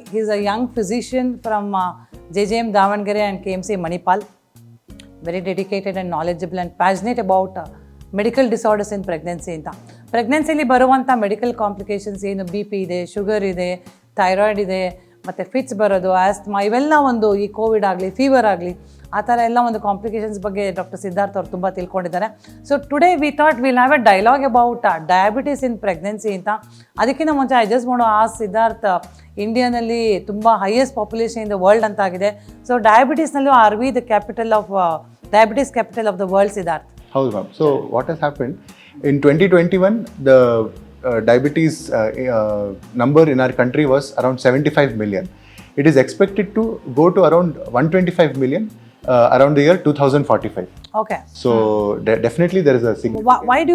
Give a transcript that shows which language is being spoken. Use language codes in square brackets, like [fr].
[en] He is a young physician from JJM Davangere and KMC Manipal. Very dedicated and knowledgeable and passionate about medical disorders in pregnancy. [kn] ಪ್ರೆಗ್ನೆನ್ಸಿಲಿ ಬರುವಂಥ medical complications ಏನು B P ಇದೆ, sugar ಇದೆ, thyroid ಇದೆ, ಮತ್ತು fits ಬರೋದು, asthma, ಇವೆಲ್ಲ ಒಂದು ಈ ಕೋವಿಡ್ ಆಗಲಿ, ಫೀವರ್ ಆಗಲಿ, ಆ ಥರ ಎಲ್ಲ ಒಂದು ಕಾಂಪ್ಲಿಕೇಶನ್ಸ್ ಬಗ್ಗೆ ಡಾಕ್ಟರ್ ಸಿದ್ಧಾರ್ಥ್ ಅವರು ತುಂಬ ತಿಳ್ಕೊಂಡಿದ್ದಾರೆ. [en] So today we thought will have a dialogue about diabetes in pregnancy ಅಂತ. [kn] ಅದಕ್ಕಿಂತ ಮುಂಚೆ ಐ ಜಸ್ಟ್ ಮಾಡೋ ಆ ಸಿದ್ಧಾರ್ಥ್, ಇಂಡಿಯಾನಲ್ಲಿ ತುಂಬ [en] highest population in the world [kn] ಅಂತ ಆಗಿದೆ. [en] So ಡಯಾಬಿಟೀಸ್ನಲ್ಲೂ are we the capital of diabetes capital of the world, Siddharth? [kn] ಹೌದು ma'am. [en] So what has happened in 2021, the diabetes number in our country was around 75 million. It is expected to go to around 125 million around the year 2045. Okay. So definitely there is a significant.